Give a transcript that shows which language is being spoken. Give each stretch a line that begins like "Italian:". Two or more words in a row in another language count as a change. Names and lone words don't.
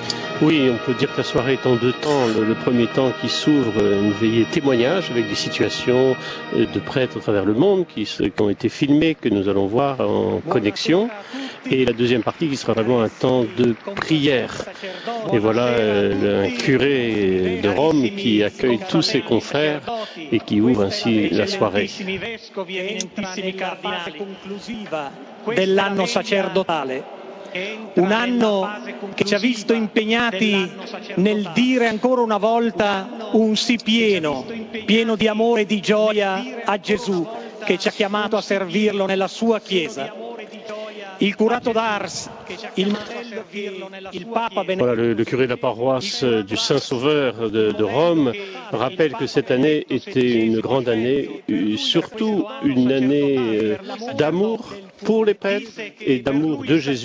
French: Oui, on peut dire que la soirée est en 2 temps. Le premier temps qui s'ouvre, une veillée témoignage avec des situations de prêtres à travers le monde qui ont été filmées, que nous allons voir en connexion. Et la deuxième partie qui sera vraiment un temps de prière. Et voilà un curé de Rome qui accueille tous ses confrères et qui ouvre ainsi la soirée.
Italian: Dell'anno sacerdotale, un anno che ci ha visto impegnati nel dire ancora una volta un sì pieno di amore e di gioia a Gesù che ci ha chiamato a servirlo nella sua Chiesa. Il curato d'Ars, il Papa
French: Voilà, le curé de la paroisse du Saint-Sauveur de Rome rappelle que cette année était une grande année, surtout une année d'amour pour les prêtres et d'amour de Jésus.